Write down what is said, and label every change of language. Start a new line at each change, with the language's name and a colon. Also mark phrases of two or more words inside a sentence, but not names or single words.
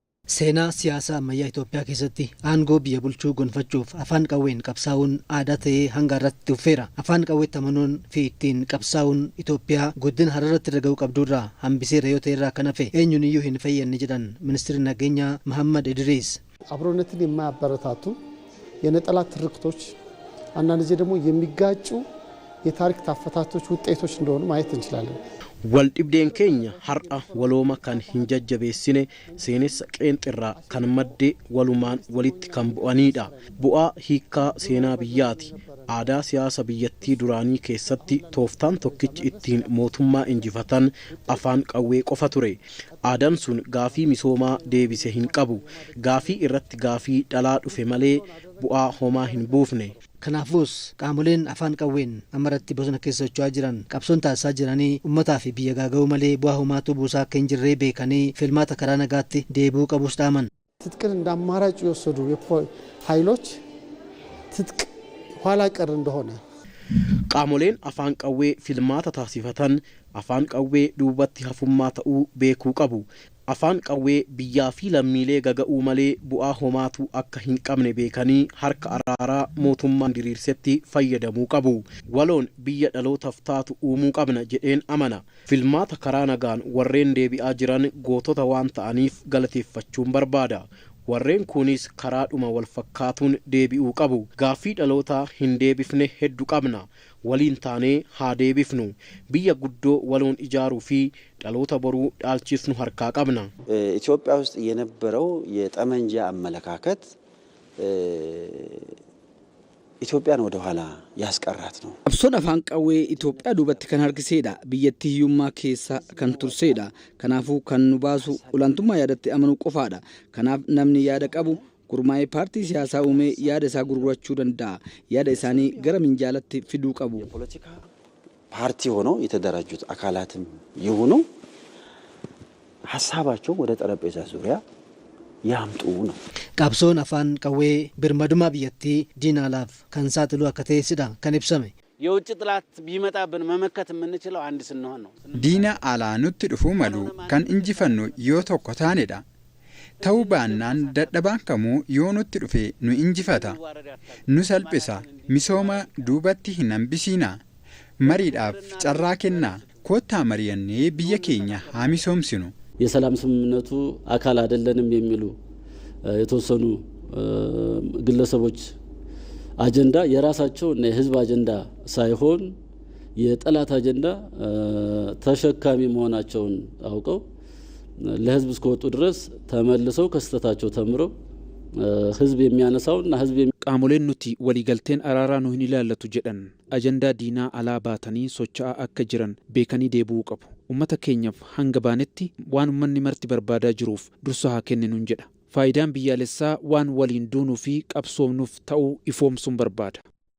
Oromo: Seenaa siyaasaa ammayyaa Itoophiyaa keessatti aangoo biyya bulchuu gonfachuuf afaan qawween qabsaa'uun aadaa ta'ee hanga irratti dhufeera. Afaan qawweetti amanuun fi ittiin qabsaa'uun Itoophiyaa guddina hararratti argachuu qabdurraa hambiseera yoo ta'e irraa kan hafe eenyuun iyyuu hin fayyadne jedhan Ministeerri Nageenyaa Mahammad Idriis.
Amharic: አብሮነትን የማያበረታቱ የነጠላ ትርክቶች አንዳንድ ጊዜ ደግሞ የሚጋጩ የታሪክ ታፈታቶች ውጤቶች እንደሆኑ ማየት እንችላለን።
Oromo: Waldhibdeen keenya har'a walooma kan hin jajjabeessine seenessa qeenxirraa kan madde walumaan walitti kan bu'anidha. Bu'aa hiikaa seenaa biyyaati. Aadaa siyaasa biyyattii duraanii keessatti tooftaan tokkichi ittiin mootummaa injifatan afaan qawwee qofa ture. Aadaan sun gaafii misoomaa deebise hin qabu. Gaafii irratti gaafii dhalaa dhufe malee bu'aa homaa hin buufne. Kanaafus qaamoleen afaan qawween amaratti bosona keessa socho'aa jiran qabsoon taasisaa jiranii uummataa fi biyya gaaga'uu malee bu'aa homaatu buusaa akka hin jirree beekanii filmaata karaa nagaatti deebi'uu qabus dhaaman.
Amharic: ትጥቅን እንደ አማራጭ የወሰዱ ኃይሎች ትጥቅ ኋላ ቀር እንደሆነ
Oromo: qaamoleen afaan qawwee filmaata taasifatan afaan qawwee duubatti hafummaa ta'uu beekuu qabu. Afaan qawwee biyyaa fi lammiilee gaga'uu malee bu'aa homaatu akka hin qabne beekanii harka araaraa mootummaan diriirsetti fayyadamuu qabu. Waloon biyya dhalootaaf taatu uumuu qabna jedheen amana. Filmaata karaa nagaan warreen deebi'aa jiran gootota waan ta'aniif galateeffachuun barbaada. Warreen kunis karaadhuma wal fakkaatuun deebi'uu qabu. Gaafii dhalootaa hin deebifne hedduu qabna. Waliin taanee haa deebifnu. Biyya guddoo waloon ijaaruu fi dhaloota boruu dhaalchisnu harkaa qabna.
Amharic: ኢትዮጵያ ውስጥ የነበረው የጠመንጃ አመለካከት ኢትዮጵያን ወደ ኋላ ያስቀራት ነው።
Oromo: Qabsoon afaan qawwee Itoophiyaa duubatti kan harkiseedha. Biyyattii hiyyummaa keessa kan turseedha. Kanaafuu kan nu baasu olaantummaa yaadatti amanuu qofaadha. Kanaaf namni yaada qabu gurmaa'ee paartii siyaasaa uumee yaada isaa gurgurachuu danda'a. Yaada isaanii gara minjaalatti fiduu qabu.
Amharic: የፖለቲካ ፓርቲ ሆነው የተደራጁት አካላትም ይሁኑ ሐሳባቸው ወደ ጠረጴዛ ዙሪያ ያምጡ ነው።
Oromo: Qabsoon afaan qawwee birmadummaa biyyattii diinaalaaf kan saaxilu akka ta'esidha kan ibsame.
Amharic: የውጭ ጥላት ቢመጣብን መመከት የምንችለው አንድ ስንሆን ነው።
Oromo: Diina alaa nutti dhufuu malu kan injifannu yoo tokko taanedha. Ta'uu baannaan dadhabaan kamuu yoo nutti dhufe nu injifata. Nu salphisa. Misooma duubatti hin hambisiina. Mariidhaaf carraa kennaa. Koottaa mari'annee biyya keenya haa misoomsinu.
Amharic: የሰላም ስምምነቱ አካል አይደለንም የሚሉ የተወሰኑ ግለሰቦች አጀንዳ የራሳቸው እና የህዝብ አጀንዳ ሳይሆን የጠላት አጀንዳ ተሸካሚ መሆናቸውን አውቀው ለህዝብ እስከወጡ ድረስ ተመልሰው ከስተታቸው ተምረው ህዝብ የሚያነሳውና ህዝብ
Oromo: qaamoleen nuti waliigalteen araaraa nu hin ilaallatu jedhan ajandaa diinaa alaa baatanii socho'aa akka jiran beekanii deebi'uu qabu. Uummata keenyaaf hanga baanetti waan uummanni marti barbaadaa jiruuf dursa haa kenninuun jedha. Faayidaan biyyaalessaa waan waliin duunuu fi qabsoomnuuf ta'uu ifoomsuun barbaada.